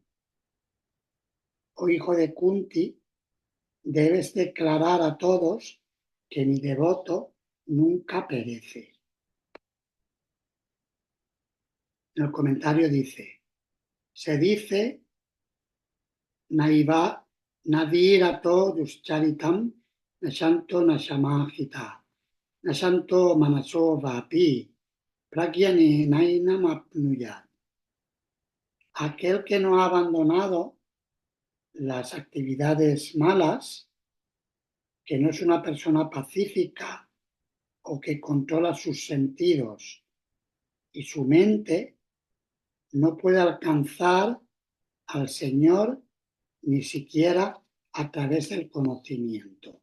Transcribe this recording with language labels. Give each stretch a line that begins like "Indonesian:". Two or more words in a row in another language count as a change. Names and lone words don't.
Spanish: Oh hijo de Kunti, debes declarar a todos que mi devoto nunca perece. En el comentario dice, se dice,
Sanskrit: Naiva nadirato duscharitam nashanto nashamahita, nashanto manaso vapi, pragyane nainam apnuyat.
Spanish: Aquel que no ha abandonado las actividades malas, que no es una persona pacífica o que controla sus sentidos y su mente, no puede alcanzar al Señor ni siquiera a través del conocimiento.